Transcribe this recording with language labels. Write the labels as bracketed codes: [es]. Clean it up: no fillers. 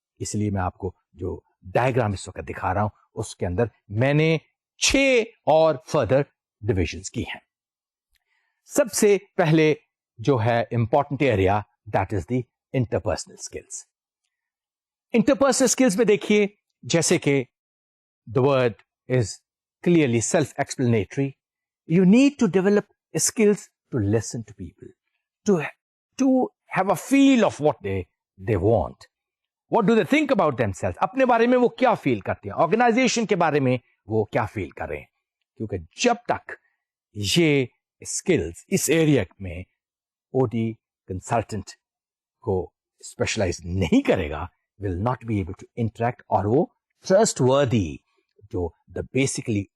[ur] اس لیے میں آپ کو جو ڈائیگرام اس وقت دکھا رہا ہوں اس کے اندر میں نے 6 اور فردر ڈویژنز کی ہیں. سب سے پہلے جو ہے important area, [en] That is the interpersonal skills. [ur] Interpersonal skills میں دیکھیے, جیسے کہ [en] the word is clearly self-explanatory. You need to develop skills to listen to people, to have a feel of what they want. What do they think about themselves? [ur] اپنے بارے میں وہ کیا فیل کرتے ہیں, آرگنائزیشن کے بارے میں وہ کیا فیل کر رہے ہیں. کیونکہ جب تک یہ اسکلز اس ایریا میں او ڈی کنسلٹنٹ کو اسپیشلائز نہیں کرے گا, [en] will not be able to interact, [ur] اور وہ ٹرسٹ وردی جو دا بیسکلی